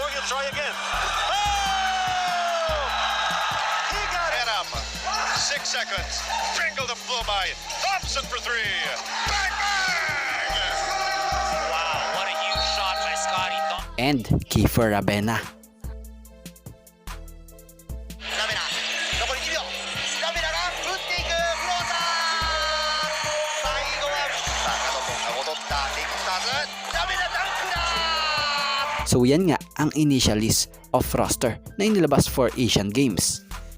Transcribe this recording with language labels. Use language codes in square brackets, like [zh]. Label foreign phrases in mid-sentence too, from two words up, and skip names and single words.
[en] try again. Oh! He got it. Get up. 6 seconds. Pringle the flow by. Thompson for 3. Bang, bang! Wow, what a huge shot by Scotty Thompson. and Kiefer Ravena. [ja] ラベナ残り2秒ラベナが打っていくクローザー最後はさあガドソンが戻ったレイクスターズラベナダンクだ [tl] So yan nga ang [en] initial list of roster [tl] na inilabas for Asian Games.